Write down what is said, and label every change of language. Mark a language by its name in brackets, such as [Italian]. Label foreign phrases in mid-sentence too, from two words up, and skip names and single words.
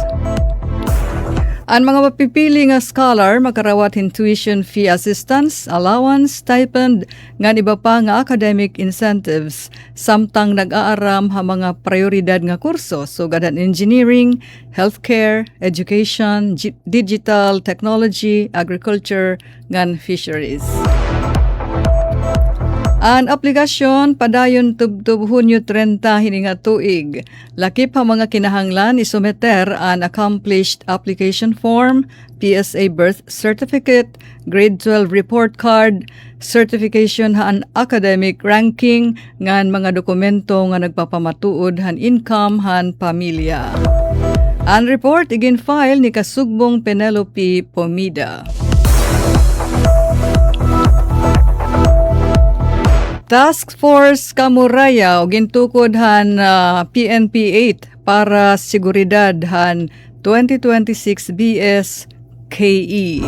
[Waray] Ang mga mapipili nga scholar makarawat hin [English] tuition fee assistance, [Waray] allowance, stipend, ngan iba pa nga [English] academic incentives [Waray] samtang nag-aaram ha mga prioridad nga kurso sugad ang [English] engineering, healthcare, education, digital, technology, agriculture, [Waray] ngan fisheries. Ang aplikasyon padayon tubtub Hunyo 30 hininga tuig. Lakip ha mga kinahanglan isumeter an [English] accomplished application form, PSA birth certificate, grade 12 report card, [Waray] certification ha an [English] academic ranking, [Waray] ngan mga dokumento nga nagpapamatuod han income han pamilya. Ang report igin file ni Kasugbong Penelope Pomida. Task Force Kamurayaw gintukod han PNP 8 para seguridad han 2026 BS KE.